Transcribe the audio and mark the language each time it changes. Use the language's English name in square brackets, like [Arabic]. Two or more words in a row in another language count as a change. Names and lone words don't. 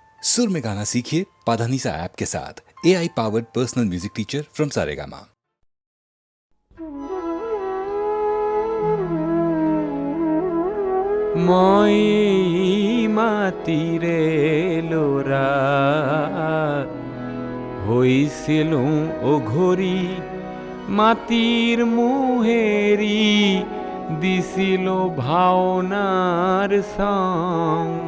[Hindi] सुर में गाना सीखिए पाधानीसा ऐप के साथ। [English] AI powered personal music teacher from [Hindi] सारेगामा। [Assamese] মই মাটিৰে লৰা হৈছিলো অঘৰী মাটিৰ মোহেৰি দিছিলো ভাওনাৰ সং